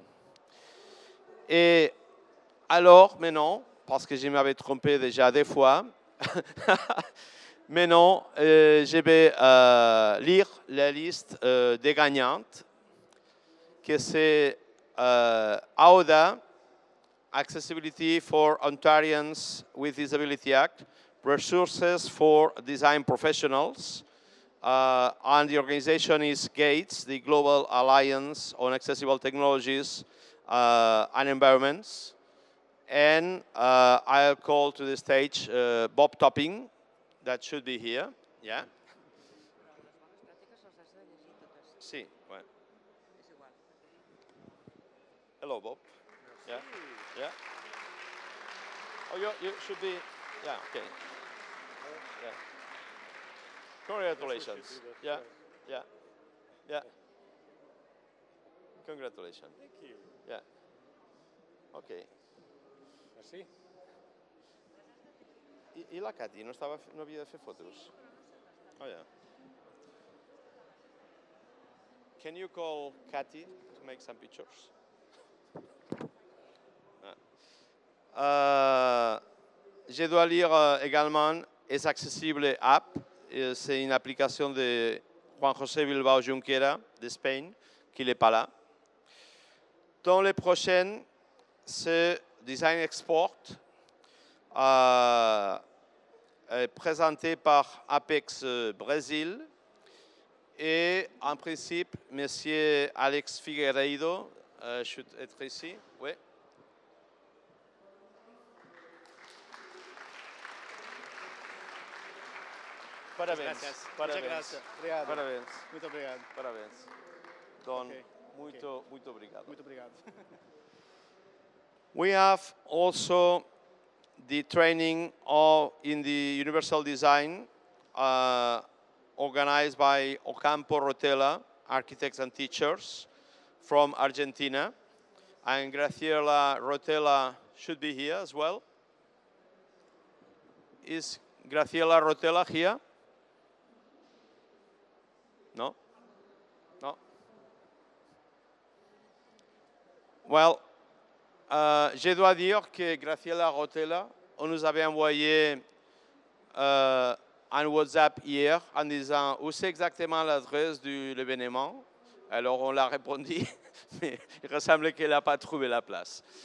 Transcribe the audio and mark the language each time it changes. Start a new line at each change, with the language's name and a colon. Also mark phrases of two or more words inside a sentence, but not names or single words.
French: Et alors, maintenant, parce que je m'avais trompé déjà deux fois, maintenant, je vais lire la liste des gagnantes, que c'est AODA,
English: Accessibility for Ontarians with Disability Act, Resources for Design Professionals, and the organization is GATES, the Global Alliance on Accessible Technologies and Environments. And I'll call to the stage Bob Topping, that should be here. Yeah.
Spanish: Sí, bueno.
English: Hello, Bob. Yeah. Yeah. Oh, you should be. Yeah. Okay. Yeah. Congratulations. Yeah. Yeah. Yeah. Congratulations. Thank you. Yeah. Okay.
French: Merci.
Catalan: I la Katy no havia de fer fotos?
English: Oh, yeah. Can you call Katy to make some pictures?
French: Je dois lire également Es Accessible App. C'est une application de Juan José Bilbao Junquera d'Espagne, qui n'est pas là. Dans les prochaines, c'est Design Export, présenté par Apex Brésil. Et en principe, M. Alex Figueiredo should être ici. Oui.
Portuguese: Parabéns.
Spanish: Muchas gracias.
Portuguese: Obrigado. Parabéns. Muito obrigado. Parabéns. Don,
English: Okay.
Portuguese: muito obrigado. Muito obrigado.
English: We have also the training in the Universal Design organized by Ocampo Rotella, architects and teachers from Argentina. And Graciela Rotella should be here as well. Is Graciela Rotella here? No? No? Well,
French: je dois dire que Graciela Rotella, on nous avait envoyé un WhatsApp hier en disant où c'est exactement l'adresse de l'événement. Alors on l'a répondu, mais il ressemble qu'elle n'a pas trouvé la place.